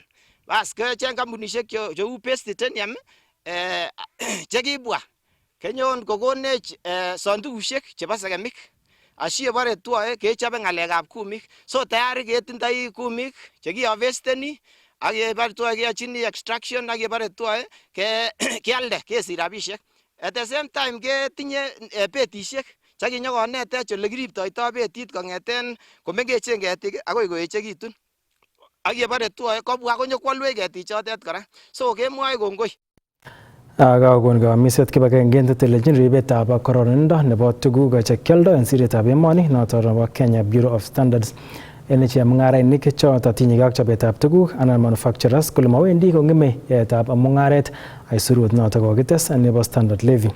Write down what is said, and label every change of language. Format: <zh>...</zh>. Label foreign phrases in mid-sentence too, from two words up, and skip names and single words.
<kln>Bas kecheng kampunisiek cheu Best Titanium chekibwa kenyon kokonech sandukusiek chebo sekemik asiyebare tuoe kechobe ng'alekab kumik. So tayari ketindoi kumik chekiharvesteni ak yebare tuoe keyochini extraction ak yebare tuoe kealde kesich rabisiek.</kln> <en>At the same time</en> <kln>ketinye betisiek chekinyokonetech ole kiriptoito betit kong'eten komengechen ketik akoi koechekitun. Ak yebare tuoe kobwa konyokwalwech ketichotet kora. So kemwoe kongoi. Kakon kamiset kibagenge netelelchin ribetab kororonindo nebo tuguk chekioldo en siretab emoni noton nebo Kenya Bureau of Standards en chemung'arainik choton tinyegei ak chobetab tuguk anan manufacturers kole mawendi kong'eme yaetab mung'aret aisurut noton kokites nebo</kln> <en>standard levy.</en>